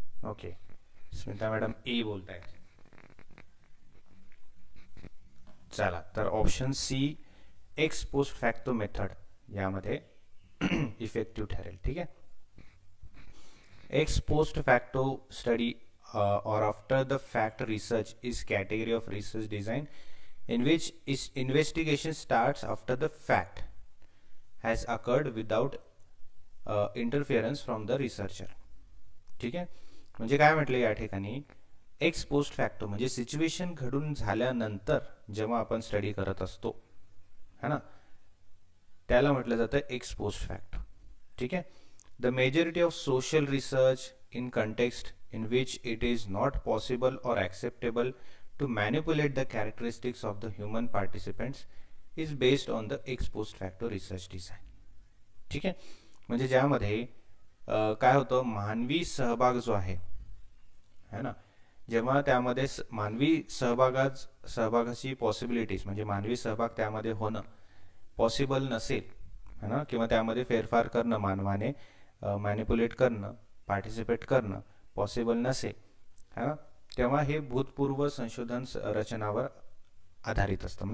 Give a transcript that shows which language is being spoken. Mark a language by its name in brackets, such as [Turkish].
[Marathi] Okay, Smita madam ए बोलताय. चला, तर option C x post facto method यामध्ये इफेक्टिव्ह ठरेल. ठीक आहे. [English] Ex post facto study or after the fact research is category of research design in which is investigation starts after the fact has occurred without interference from the researcher. [Marathi] ठीक आहे. म्हणजे काय म्हटलं या ठिकाणी, एक्स पोस्ट फॅक्टो म्हणजे situation घडून झाल्यानंतर जेव्हा आपण स्टडी करत असतो है ना, त्याला म्हटलं जातं एक्स पोस्ट फॅक्टो. ठीक आहे. [English] The majority of social research in context in which it is not possible or acceptable to manipulate the characteristics of the human participants is based on the ex post facto research design. [Marathi] ठीक आहे. म्हणजे ज्यामध्ये काय होतं, मानवी सहभाग जो आहे है ना, जेव्हा त्यामध्ये मानवी सहभागाची पॉसिबिलिटीज म्हणजे मानवी सहभाग त्यामध्ये होणं पॉसिबल नसेल है ना, किंवा त्यामध्ये फेरफार करणं मानवाने मॅनिप्युलेट करणं पार्टिसिपेट करणं पॉसिबल नसेल है ना, तेव्हा हे भूतपूर्व संशोधन रचनावर आधारित असतं.